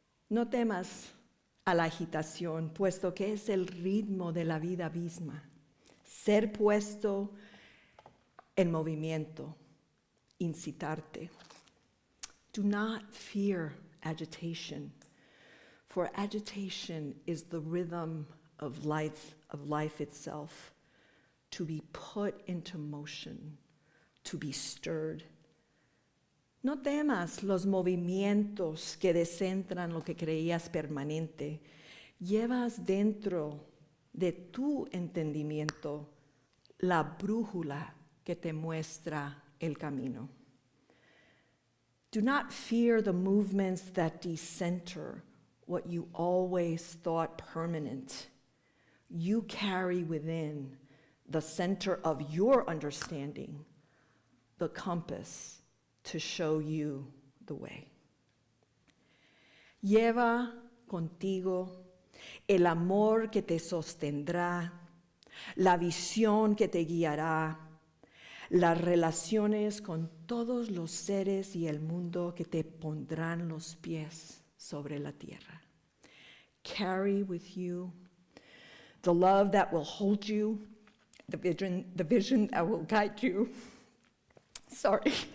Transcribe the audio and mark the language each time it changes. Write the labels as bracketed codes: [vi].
[es] No temas a la agitación, puesto que es el ritmo de la vida misma. Ser puesto en movimiento, incitarte. [en] Do not fear agitation, for agitation is the rhythm of life itself, to be put into motion, to be stirred. [es] No temas los movimientos que descentran lo que creías permanente. Llevas dentro de tu entendimiento la brújula que te muestra el camino. [en] Do not fear the movements that decenter what you always thought permanent. You carry within the center of your understanding the compass to show you the way. [es] Lleva contigo el amor que te sostendrá, la visión que te guiará, las relaciones con todos los seres y el mundo que te pondrán los pies sobre la tierra. [en] Carry with you the love that will hold you, the vision that will guide you. Sorry.